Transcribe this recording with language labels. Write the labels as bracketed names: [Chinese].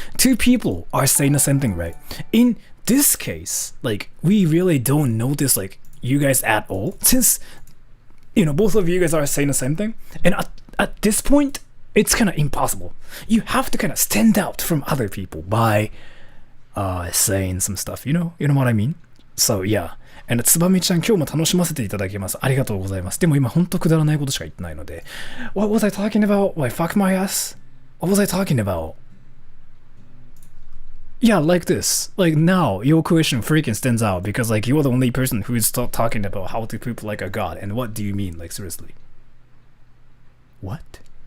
[English] Two people are saying the same thing, right? In this case, like, we really don't notice, like, you guys at all. Since, you know, both of you guys are saying the same thing. And at this point, it's kind of impossible. You have to kind of stand out from other people by saying some stuff, you know? You know what I mean? So, yeah. [Japanese] And つばみちゃん今日も楽しませていただきます。ありがとうございます。でも今ほんとくだらないことしか言ってないので。 [English] What was I talking about? Like fuck my ass? What was I talking about? Yeah, like this. Like now, your question freaking stands out because like you're the only person who is talking about how to poop like a god. And what do you mean? Like seriously? What?